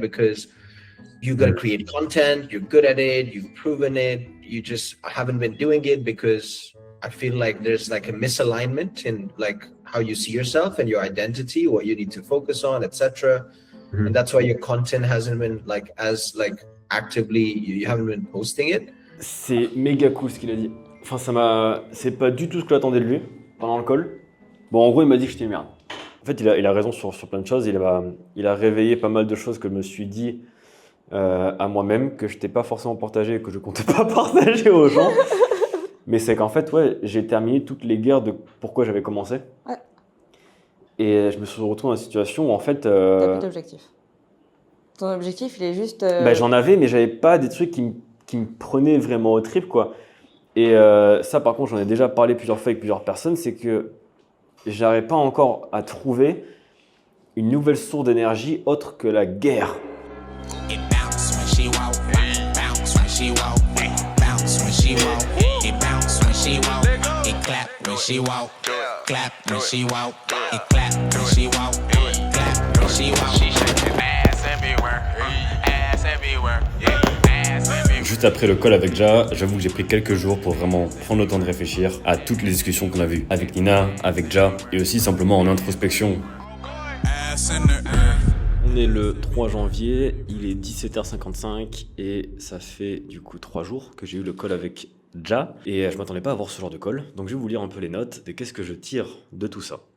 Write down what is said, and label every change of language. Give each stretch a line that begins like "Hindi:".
English: Because you got to create content, you're good at it, you've proven it, you just haven't been doing it because I feel like there's like a misalignment in like how you see yourself and your identity, what you need to focus on, etc. And that's why your content hasn't been like as like actively, you haven't been posting it.
French: C'est méga cool ce qu'il a dit. Enfin, c'est pas du tout ce que j'attendais de lui pendant le call. Bon, en gros, il m'a dit que j'étais une merde. En fait, il a raison sur plein de choses. Il a réveillé pas mal de choses que je me suis dit à moi-même, que je n'étais pas forcément partagé et que je comptais pas partager aux gens. Mais c'est qu'en fait, ouais, j'ai terminé toutes les guerres de pourquoi j'avais commencé. Ouais. Et je me suis retrouvé dans une situation où en fait... T'as plus d'objectif. Ton objectif, il est juste... Bah, j'en avais, mais j'avais pas des trucs qui me prenaient vraiment au trip, quoi. Et ça, par contre, j'en ai déjà parlé plusieurs fois avec plusieurs personnes, c'est que j'arrive pas encore à trouver une nouvelle source d'énergie autre que la guerre.
English: It bounce when she walk, bounce when she walk, bounce when she walk, it bounce when she walk, it clap when she walk, clap when she walk, it clap when she walk, clap when she walk. She shaking ass everywhere, ass everywhere, yeah, ass everywhere.
French: Juste après le call avec Ja, j'avoue que j'ai pris quelques jours pour vraiment prendre le temps de réfléchir à toutes les discussions qu'on a vues avec Nina, avec Ja et aussi simplement en introspection.
English: Ass in the air.
French: On est le 3 janvier, il est 17h55 et ça fait du coup 3 jours que j'ai eu le call avec Ja et je m'attendais pas à avoir ce genre de call, donc je vais vous lire un peu les notes de qu'est-ce que je tire de tout ça.